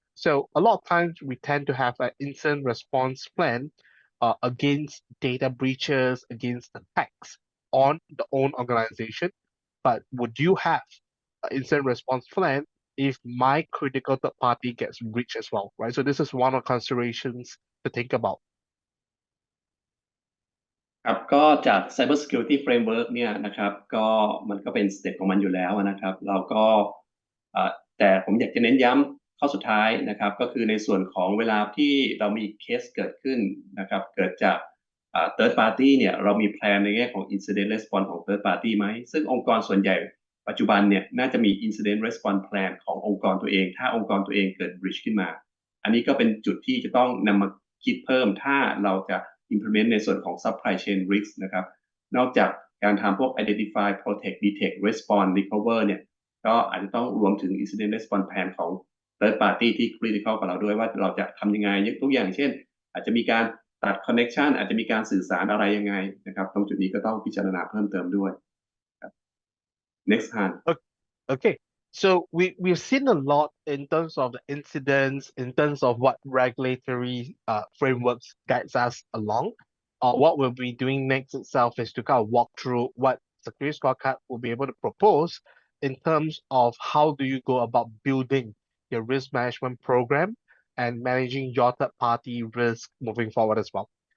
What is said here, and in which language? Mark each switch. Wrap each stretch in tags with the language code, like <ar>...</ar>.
<en>So a lot of times we tend to have an incident response plan against data breaches, against attacks on the own organization. But would you have an incident response plan if my critical third party gets breached as well, right? So this is one of the considerations to think about.</en> <th>ครับก็จาก Cybersecurity Framework เนี่ยนะครับก็มันก็เป็นสเต็ปของมันอยู่แล้วนะครับเราก็แต่ผมอยากจะเน้นย้ำข้อสุดท้ายนะครับก็คือในส่วนของเวลาที่เรามีเคสเกิดขึ้นนะครับเกิดจาก third party เนี่ยเรามีแพลนในแง่ของ incident response ของ third party ไหมซึ่งองค์กรส่วนใหญ่ปัจจุบันเนี่ยน่าจะมี incident response plan ขององค์กรตัวเองถ้าองค์กรตัวเองเกิด breach ขึ้นมา อันนี้ก็เป็นจุดที่จะต้องนำมาคิดเพิ่มถ้าเราจะimplement ในส่วนของ supply chain risk นะครับนอกจากการทำพวก</th> <en>identify protect detect respond recover</en> <th>เนี่ยก็อาจจะต้องรวมถึง incident response plan ของ third party ที่ critical กับเราด้วยว่าเราจะทำยังไงตัวอย่างเช่นอาจจะมีการตัด connection อาจจะมีการสื่อสารอะไรยังไงนะครับตรงจุดนี้ก็ต้องพิจารณาเพิ่มเติมด้วย</th> <en>next hand Okay. So we've seen a lot in terms of the incidents, in terms of what regulatory frameworks guides us along. What we'll be doing next itself is to kind of walk through what SecurityScorecard will be able to propose in terms of how do you go about building your risk management program and managing your third-party risk moving forward as well.</en>